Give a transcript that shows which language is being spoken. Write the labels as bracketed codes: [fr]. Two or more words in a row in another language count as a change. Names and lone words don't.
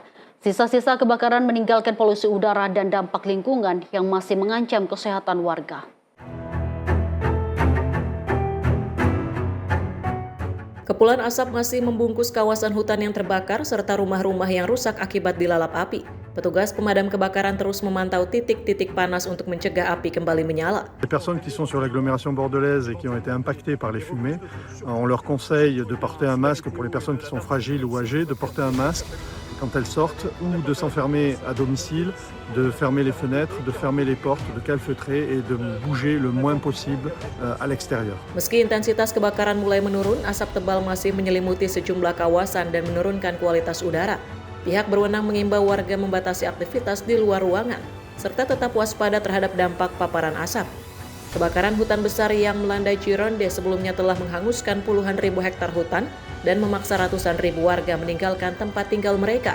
[id] Sisa-sisa kebakaran meninggalkan polusi udara dan dampak lingkungan yang masih mengancam kesehatan warga. Kepulan asap masih membungkus kawasan hutan yang terbakar serta rumah-rumah yang rusak akibat dilalap api. Petugas pemadam kebakaran terus memantau titik-titik panas untuk mencegah api kembali menyala. [fr] Les personnes qui sont sur l'agglomération bordelaise et qui ont été impactées par les fumées, on leur conseille de porter un masque pour les personnes qui sont fragiles ou âgées, de porter un masque quand elles sortent ou de s'enfermer à domicile, de fermer les fenêtres, de fermer les portes, de calfeutrer et de bouger le moins possible à l'extérieur. [id] Meski intensitas kebakaran mulai menurun, asap tebal masih menyelimuti sejumlah kawasan dan menurunkan kualitas udara. Pihak berwenang mengimbau warga membatasi aktivitas di luar ruangan, serta tetap waspada terhadap dampak paparan asap. Kebakaran hutan besar yang melanda Gironde sebelumnya telah menghanguskan puluhan ribu hektar hutan dan memaksa ratusan ribu warga meninggalkan tempat tinggal mereka.